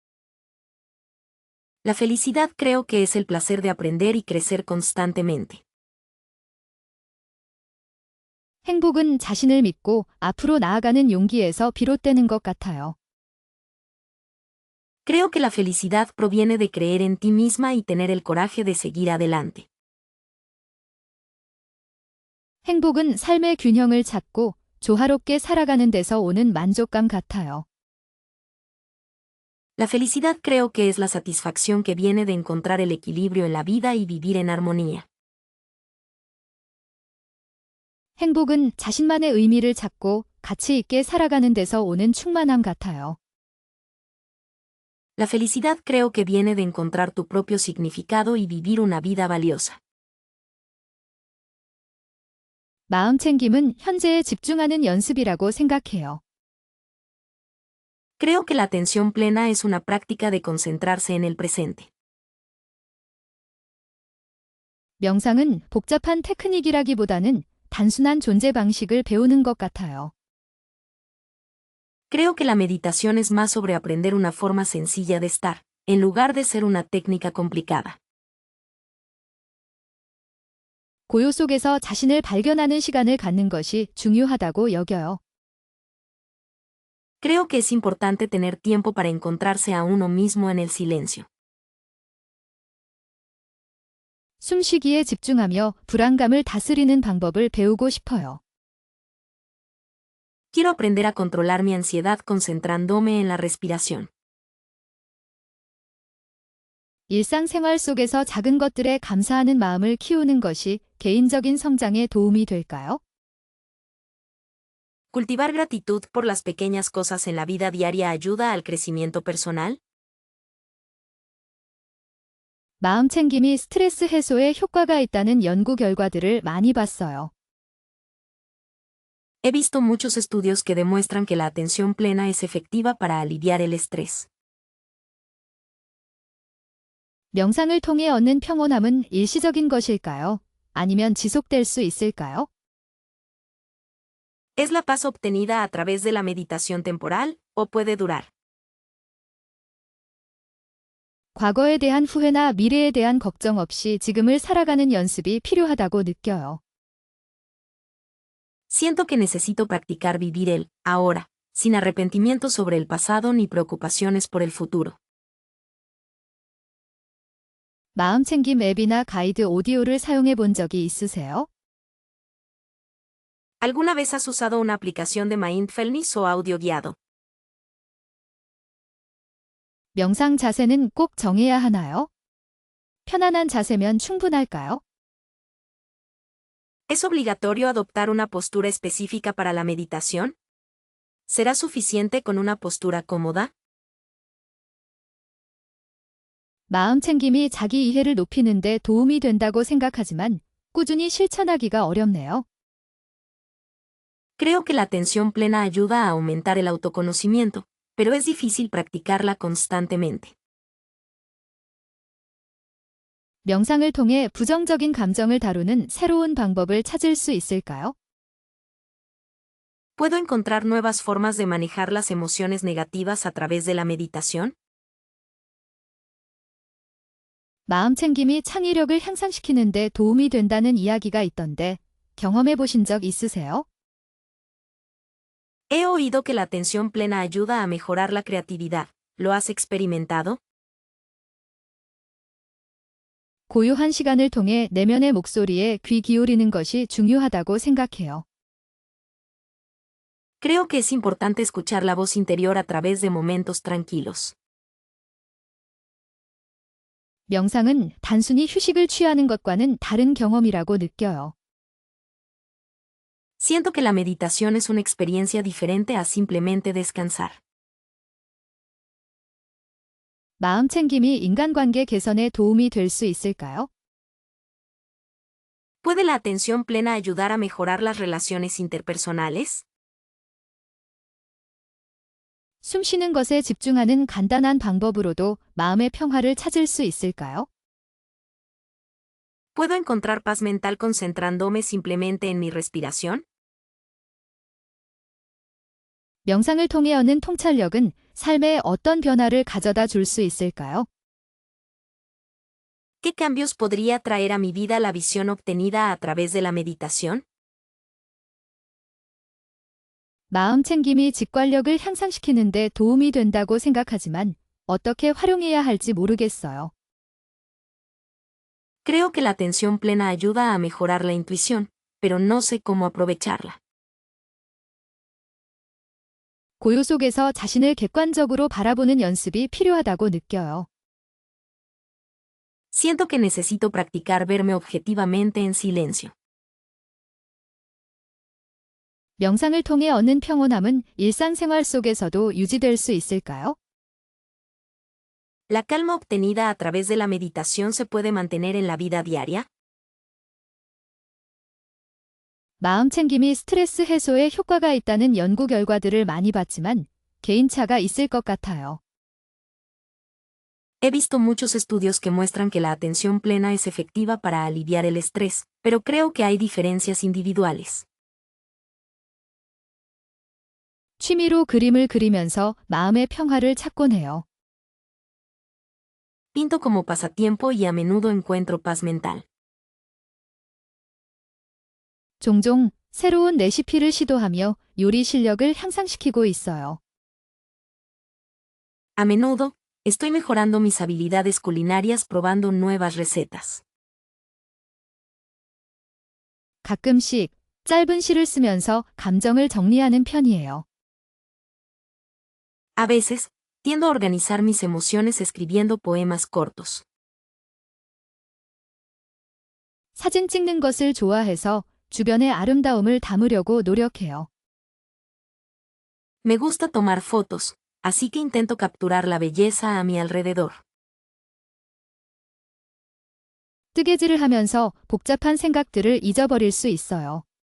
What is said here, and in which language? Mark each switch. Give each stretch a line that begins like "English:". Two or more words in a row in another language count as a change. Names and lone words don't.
Spanish: La felicidad creo que es el placer de aprender y crecer constantemente.
Korean: 행복은 자신을 믿고 앞으로 나아가는 용기에서 비롯되는 것 같아요.
Spanish: Creo que la felicidad proviene de creer en ti misma y tener el coraje de seguir adelante.
Korean: 행복은 삶의 균형을 찾고 조화롭게 살아가는 데서 오는 만족감 같아요.
Spanish: La felicidad creo que es la satisfacción que viene de encontrar el equilibrio en la vida y vivir en armonía.
Korean: 행복은 자신만의 의미를 찾고 가치 있게 살아가는 데서 오는 충만함 같아요.
Spanish: La felicidad creo que viene de encontrar tu propio significado y vivir una vida valiosa.
Korean: 마음 챙김은 현재에 집중하는 연습이라고 생각해요.
Spanish: Creo que la atención plena es una práctica de concentrarse en el presente.
Korean: 명상은 복잡한 테크닉이라기보다는 단순한 존재 방식을 배우는 것 같아요.
Spanish: Creo que la meditación es más sobre aprender una forma sencilla de estar, en lugar de ser una técnica complicada.
Korean: 고요 속에서 자신을 발견하는 시간을 갖는 것이 중요하다고 여겨요.
Spanish: Creo que es importante tener tiempo para encontrarse a uno mismo en el silencio.
Korean: 숨쉬기에 집중하며 불안감을 다스리는 방법을 배우고 싶어요.
Spanish: Quiero aprender a controlar mi ansiedad concentrándome en la respiración.
Korean: 일상생활 속에서 작은 것들에 감사하는 마음을 키우는 것이 개인적인 성장에 도움이 될까요?
Spanish: ¿Cultivar gratitud por las pequeñas cosas en la vida diaria ayuda al crecimiento personal?
Korean: 마음 챙김이 스트레스 해소에 효과가 있다는 연구 결과들을 많이 봤어요.
Spanish: He visto muchos estudios que demuestran que la atención plena es efectiva para aliviar el estrés.
Korean: 명상을 통해 얻는 평온함은 일시적인 것일까요? 아니면 지속될 수 있을까요?
Spanish: ¿Es la paz obtenida a través de la meditación temporal, o puede durar?
Korean: 과거에 대한 후회나 미래에 대한 걱정 없이 지금을 살아가는 연습이 필요하다고 느껴요.
Spanish: Siento que necesito practicar vivir el ahora, sin arrepentimiento sobre el pasado ni preocupaciones por el futuro.
Korean: 마음 챙김 앱이나 가이드 오디오를 사용해 본 적이 있으세요?
Spanish: ¿Alguna vez has usado una aplicación de mindfulness o audio guiado?
Korean: 명상 자세는 꼭 정해야 하나요? 편안한 자세면 충분할까요?
Spanish: ¿Es obligatorio adoptar una postura específica para la meditación? ¿Será suficiente con una postura cómoda?
Korean: 마음 챙김이 자기 이해를 높이는데 도움이 된다고 생각하지만 꾸준히 실천하기가 어렵네요.
Spanish: Creo que la atención plena ayuda a aumentar el autoconocimiento, pero es difícil practicarla constantemente.
Korean: 명상을 통해 부정적인 감정을 다루는 새로운 방법을 찾을 수 있을까요?
Spanish: ¿Puedo encontrar nuevas formas de manejar las emociones negativas a través de la meditación?
Korean: 마음 챙김이 창의력을 향상시키는데 도움이 된다는 이야기가 있던데 경험해 보신 적 있으세요?
Spanish: He oído que la atención plena ayuda a mejorar la creatividad. ¿Lo has experimentado?
Korean: 고요한 시간을 통해 내면의 목소리에 귀 기울이는 것이 중요하다고 생각해요.
Spanish: Creo que es importante escuchar la voz interior a través de momentos tranquilos.
Korean: 명상은 단순히 휴식을 취하는 것과는 다른 경험이라고 느껴요.
Spanish: Siento que la meditación es una experiencia diferente a simplemente descansar.
Korean: 마음 챙김이 인간관계 개선에 도움이 될 수 있을까요?
Spanish: ¿Puede la atención plena ayudar a mejorar las relaciones interpersonales?
Korean: 숨 쉬는 것에 집중하는 간단한 방법으로도 마음의 평화를 찾을 수 있을까요?
Spanish: ¿Puedo encontrar paz mental concentrándome simplemente en mi respiración?
Korean: 명상을 통해 얻는 통찰력은 삶에 어떤 변화를 가져다 줄 수 있을까요?
Spanish: ¿Qué cambios podría traer a mi vida la visión obtenida a través de la meditación?
Korean: 마음 챙김이 직관력을 향상시키는데 도움이 된다고 생각하지만 어떻게 활용해야 할지 모르겠어요.
Spanish: Creo que la atención plena ayuda a mejorar la intuición, pero no sé cómo aprovecharla.
Korean: 고요 속에서 자신을 객관적으로 바라보는 연습이 필요하다고 느껴요.
Spanish: Siento que necesito practicar verme objetivamente en silencio.
Korean: 명상을 통해 얻는 평온함은 일상생활 속에서도 유지될 수 있을까요?
Spanish: ¿La calma obtenida a través de la meditación se puede mantener en la vida diaria?
Korean: 마음 챙김이 스트레스 해소에 효과가 있다는 연구 결과들을 많이 봤지만 개인차가 있을 것 같아요.
Spanish: He visto muchos estudios que muestran que la atención plena es efectiva para aliviar el estrés, pero creo que hay diferencias individuales.
Korean: 취미로 그림을 그리면서 마음의 평화를 찾곤 해요.
Spanish: Pinto como pasatiempo y a menudo encuentro paz mental.
Korean: 종종 새로운 레시피를 시도하며 요리 실력을 향상시키고 있어요.
Spanish: A menudo, estoy mejorando mis habilidades culinarias probando nuevas recetas.
Korean: 가끔씩 짧은 시를 쓰면서 감정을 정리하는 편이에요.
Spanish: A veces, tiendo a organizar mis emociones escribiendo poemas cortos.
Korean: 사진 찍는 것을 좋아해서 주변의 아름다움을 담으려고 노력해요.
Spanish: Me gusta tomar fotos, así que intento capturar la belleza a mi alrededor.
Korean: 뜨개질을 하면서 복잡한 생각들을 잊어버릴 수 있어요.